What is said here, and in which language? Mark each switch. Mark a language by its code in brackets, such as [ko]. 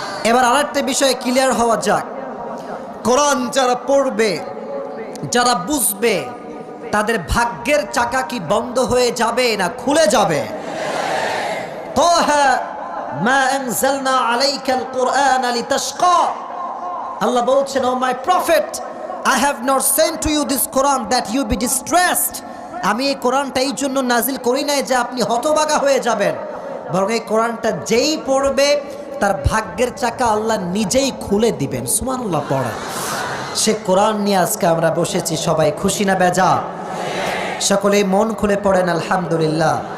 [bn] এবার আরেকটা বিষয়ে ক্লিয়ার হওয়া যাক। কোরআন যারা পড়বে, যারা বুঝবে, তাদের ভাগ্যের চাকা কি বন্ধ হয়ে যাবে না খুলে যাবে? [ar] তাহা মা আনজালনা আলাইকাল কুরআনা লিতাশকা। [bn] আল্লাহ বলছেন, [en] O my prophet, I have not sent to you this Quran that you be distressed. [bn] আমি এই কোরআনটা এই জন্য নাজিল করি নাই যে আপনি হতবাগা হয়ে যাবেন, বরং এই কোরআনটা যেই পড়বে তার ভাগ্যের চাকা আল্লাহ নিজেই খুলে দিবেন। সুবহানাল্লাহ পড়েন। সে কোরআন নিয়ে আজকে আমরা বসেছি, সবাই খুশি না বেজা? সকলেই মন খুলে পড়েন আলহামদুলিল্লাহ।